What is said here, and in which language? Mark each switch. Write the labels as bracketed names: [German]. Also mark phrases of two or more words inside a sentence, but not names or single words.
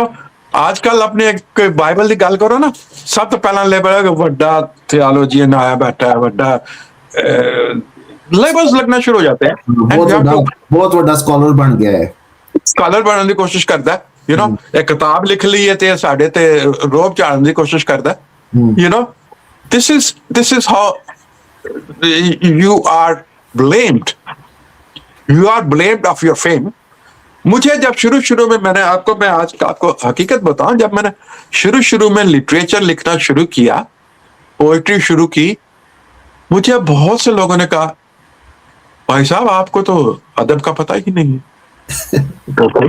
[Urdu] آج کل اپنے بائبل کی گل کرو نا, [Punjabi] سب تو پہلا [Urdu] لیبل ہے کہ وڈا تھیالوجین آیا بیٹھا ہے, وڈا لیبلز لگنا شروع ہو جاتے ہیں. بہت بڑا اسکالر بن گیا ہے, اسکالر بننے کی کوشش کرتا ہے. ایک کتاب لکھ لی ہے [Punjabi] ساڈے تے روب چاڑن [Urdu] کی کوشش کرتا ہے. [English] This is how you are blamed. You are blamed of your fame. [Urdu] مجھے جب شروع میں میں آج آپ کو حقیقت بتاؤں, جب میں نے شروع میں لٹریچر لکھنا شروع کیا, پوئٹری شروع کی, مجھے بہت سے لوگوں نے کہا بھائی صاحب آپ کو تو ادب کا پتہ ہی نہیں ہے.